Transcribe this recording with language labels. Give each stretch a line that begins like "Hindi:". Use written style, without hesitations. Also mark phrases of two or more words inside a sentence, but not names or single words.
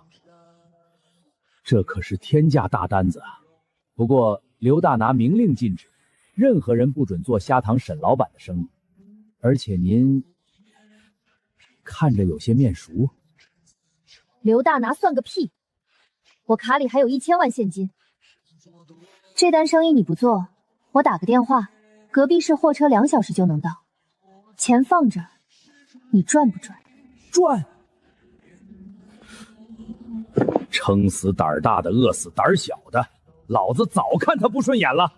Chinese: 這可是天價大單子啊！不過劉大拿明令禁止，任何人不准做蝦堂沈老板的生意。而且您看着有些面熟。刘大拿算個屁！我卡裡還有1000萬現金。這單生意你不做，我打個電話，隔壁市貨車2小時就能到。錢放這兒，你賺不賺？賺！撐死膽大的，餓死膽小的，老子早看他不順眼了。